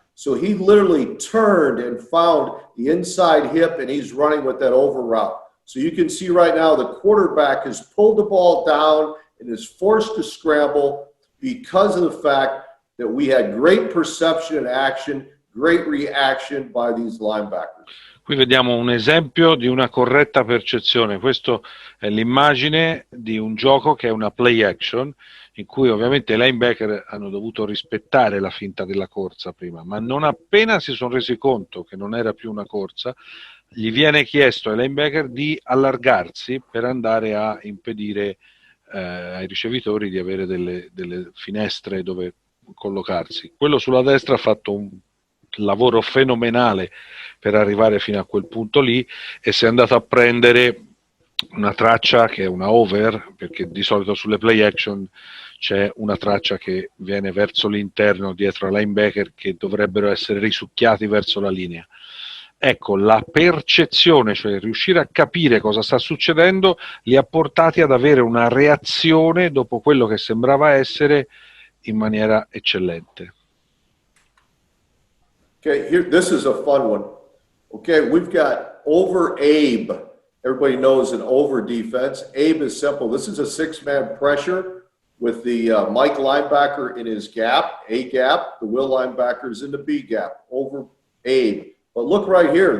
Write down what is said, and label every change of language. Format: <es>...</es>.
<en>So he literally turned and found the inside hip, and he's running with that over route. So you can see right now the quarterback has pulled the ball down and is forced to scramble because of the fact that we had great perception and action, great reaction by these linebackers.</en> <it>Qui vediamo un esempio di una corretta percezione. Questa è l'immagine di un gioco che è una play action, in cui ovviamente i linebacker hanno dovuto rispettare la finta della corsa prima, ma non appena si sono resi conto che non era più una corsa, gli viene chiesto ai linebacker di allargarsi per andare a impedire ai ricevitori di avere delle finestre dove collocarsi. Quello sulla destra ha fatto un lavoro fenomenale per arrivare fino a quel punto lì e si è andato a prendere una traccia che è una over, perché di solito sulle play action c'è una traccia che viene verso l'interno dietro ai linebacker che dovrebbero essere risucchiati verso la linea. Ecco, la percezione, cioè riuscire a capire cosa sta succedendo, li ha portati ad avere una reazione dopo quello che sembrava essere in maniera eccellente.</it> <en>Okay, here, this is a fun one. Okay, we've got over Abe. Everybody knows an over defense. Abe is simple. This is a six-man pressure with the Mike linebacker in his gap, A gap. The Will linebacker's in the B gap, over Abe. But look right here.</en>